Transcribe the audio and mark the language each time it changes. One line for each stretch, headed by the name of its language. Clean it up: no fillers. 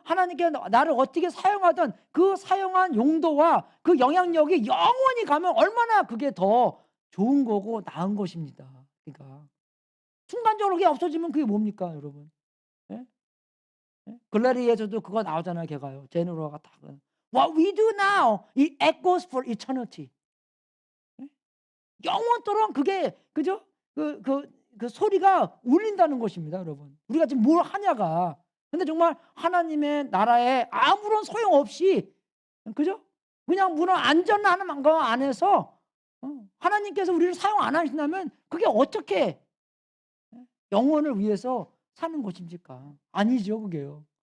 Korean: 하나님께 나를 어떻게 사용하든 그 사용한 용도와 그 영향력이 영원히 가면 얼마나 그게 더 좋은 거고 나은 것입니다. 그러니까 순간적으로 그게 없어지면 그게 뭡니까, 여러분? 예? 예? 글래리에서도 그거 나오잖아요. 걔가요. 제누로가 다.
English: What we do now, it echoes for eternity.
Korean: 예? 영원토록 그게, 그죠? 그 소리가 울린다는 것입니다, 여러분. 우리가 지금 뭘 하냐가. 근데 정말 하나님의 나라에 아무런 소용 없이, 그죠? 그냥 물론 안전한 거 안에서 하나님께서 우리를 사용 안 하신다면 그게 어떻게 영혼을 위해서 사는 것입니까? 아니죠, 그게요.